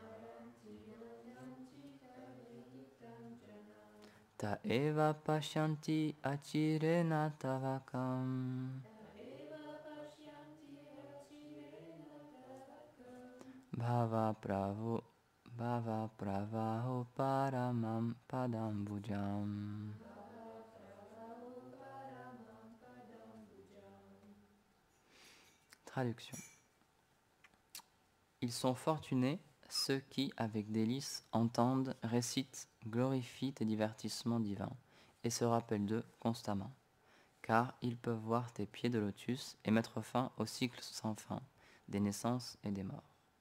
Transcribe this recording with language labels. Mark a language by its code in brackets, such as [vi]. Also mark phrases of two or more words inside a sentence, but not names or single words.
[sa] ता एव पश्यन्ति अचिरेण तावकम्. भव प्रवहो परमम् पदम् भुजम्. [fr] Traduction. Ils sont fortunés ceux qui, avec délice, entendent, récitent, glorifient tes divertissements divins et se rappellent d'eux constamment, car ils peuvent voir tes pieds de lotus et mettre fin au cycle sans fin des naissances et des morts.